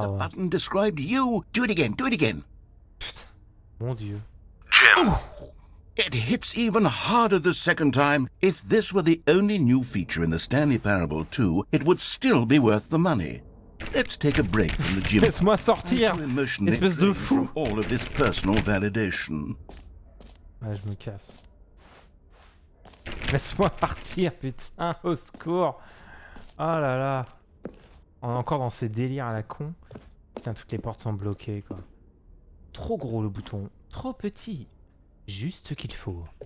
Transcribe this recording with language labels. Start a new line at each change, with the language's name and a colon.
English: The button described you. Do it again, do it again.
French: Putain, mon dieu.
English: Jim. Ooh, it hits even harder the second time. If this were the only new feature in the Stanley Parable 2, it would still be worth the money. Let's take a break from the Jim.
French: Laisse-moi sortir, espèce de fou.
English: From all of this personal validation.
French: Ouais, je me casse. Laisse-moi partir, putain, au secours. Oh là là. On est encore dans ces délires à la con. Putain, toutes les portes sont bloquées, quoi. Trop gros le bouton, trop petit. Juste ce qu'il faut.